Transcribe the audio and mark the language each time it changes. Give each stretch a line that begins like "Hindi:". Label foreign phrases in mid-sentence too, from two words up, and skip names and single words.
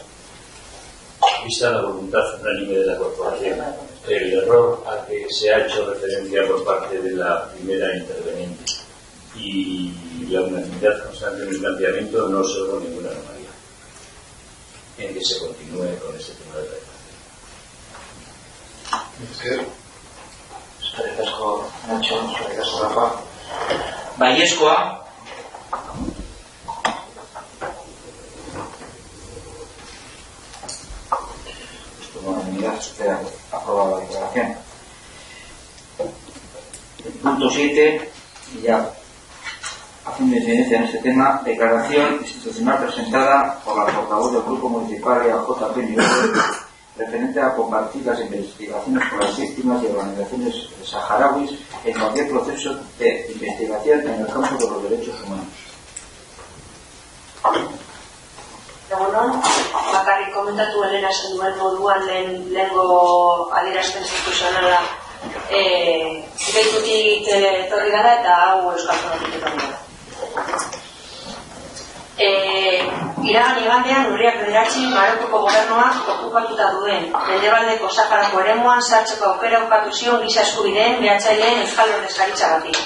Spanish: Vista la voluntad unánime de la corporación, el error a que se ha hecho referencia por parte de la primera interveniente y la unanimidad constante en el planteamiento no observo ninguna anomalía en que se continúe con este tema de la
Basque: Eskerrik asko, Nacho, eskerrik asko, Rafa. Baiezkoa.
Spanish: Por unanimidad se ha aprobado la declaración. El punto 7, y ya haciendo incidencia en este tema, declaración institucional presentada por la portavoz del Grupo Municipal de AJP Nivel, referente a compartir las investigaciones por las víctimas y organizaciones saharauis en cualquier proceso de investigación en el campo de los derechos humanos.
Basque: Egunon, bakarrik komentatu Elena esan duen moduan lehengo adierazpen instituzionala gaitutik etorri gara eta hau Euskal Zonatik etorri gara. Iragan igandean Urriak 9 Marokoko gobernuak okupatuta duen Mendebaldeko Saharako eremuan sartzeko aukera ukatu zion giza eskubideen behatzaileen Euskal Ordezkaritza bati.